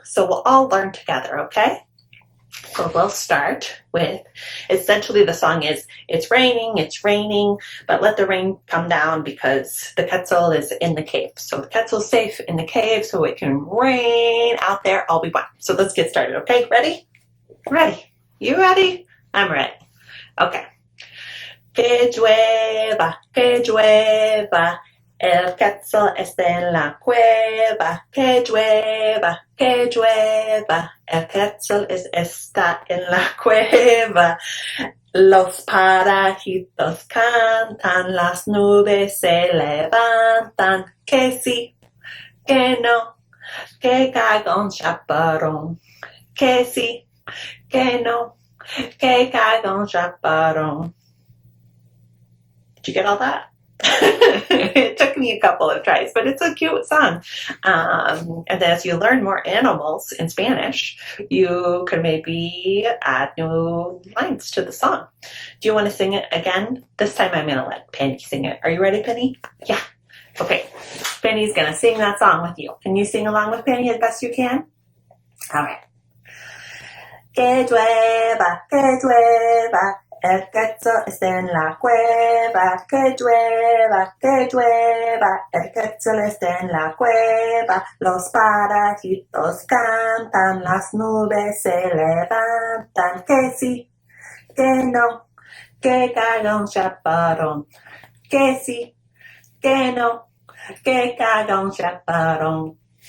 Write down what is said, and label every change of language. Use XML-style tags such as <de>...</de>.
<en>So we'll all learn together, okay? So we'll start with, essentially the song is, it's raining, but let the rain come down because the quetzal is in the cave. So the quetzal's safe in the cave so it can rain out there all we want. So let's get started, okay? Ready? Ready. You ready? I'm ready. Okay.</en> <es>Que llueva, el quetzal está en la cueva, que llueva, el quetzal está en la cueva. Los pajaritos cantan, las nubes se levantan, que sí, que no, que caiga un chaparrón, que sí, que no, que caiga un chaparrón.</es> <en>Did you get all that? It took me a couple of tries, but it's a cute song. And as you learn more animals in Spanish, you can maybe add new lines to the song. Do you want to sing it again? This time I'm going to let Penny sing it. Are you ready, Penny? Yeah. Okay. Penny's going to sing that song with you. Can you sing along with Penny as best you can? All right.</en> <es>Que llueva, el quetzal está en la cueva, que llueva, el quetzal está en la cueva, los pajaritos cantan, las nubes se levantan, que sí, que no, que caiga un chaparrón, que sí, que no, que caiga un chaparrón.</es>